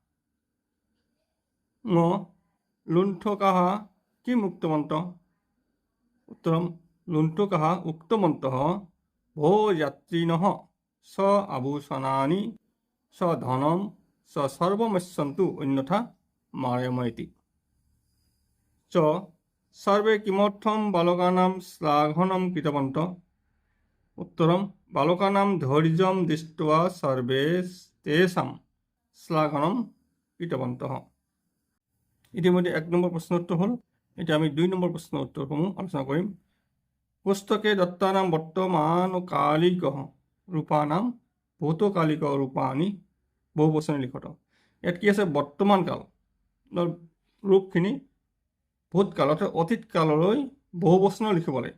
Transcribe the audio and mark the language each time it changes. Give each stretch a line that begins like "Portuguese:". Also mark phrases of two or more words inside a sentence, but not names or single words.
Sanskrit: ঙ লুণ্ঠকাः কিম উক্তবন্তः। উত্তরম লুণ্ঠকাः উক্তবন্তः ভো যাত্রিণः স আভূষণানি স ধনম স সর্বমস্যন্তু অন্যথা মারয়াময়তি। চ सर्वे किमर्थम बालकानां श्लाघनं कृतवन्तः। उत्तरम बालकानां धैर्यं दृष्ट्वा सर्वे तेषां श्लाघनं कृतवन्तः।
Assamese: ইতিমধ্যে 1 নম্বৰ প্ৰশ্নৰ উত্তৰ হ'ল। এতিয়া আমি 2 নম্বৰ প্ৰশ্নৰ উত্তৰসমূহ আলোচনা কৰিম।
Sanskrit: পুস্তকে দত্তানাম বৰ্তমানকালিক ৰূপানাম ভূতকালিক ৰূপানি বহুবচনে লিখত।
Assamese: ইয়াত কি আছে? বৰ্তমান কালৰ ৰূপখিনি ভূতকাল অৰ্থাৎ অতীত কাললৈ বহুবচন লিখিব লাগে।